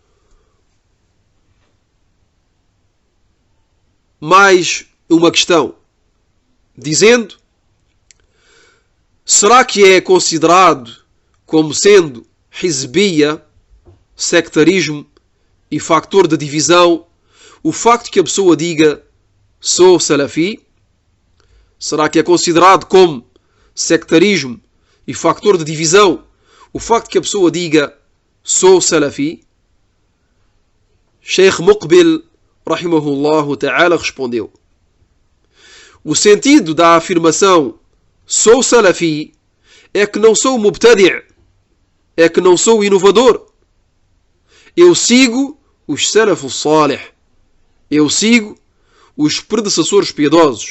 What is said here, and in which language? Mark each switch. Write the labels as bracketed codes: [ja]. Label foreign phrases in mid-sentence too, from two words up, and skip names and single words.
[pt] mais uma questão, dizendo: será que é considerado como sendo hizbiya, sectarismo e factor de divisão, o facto que a pessoa diga sou salafi? Será que é considerado como sectarismo e factor de divisão o facto que a pessoa diga sou salafi? Sheikh Muqbil, [ar] رحمه الله تعالى, [pt] respondeu: o sentido da afirmação sou salafi é que não sou mubtadi', é que não sou inovador. Eu sigo os [ar] السلف الصالح, [pt] eu sigo os predecessores piedosos.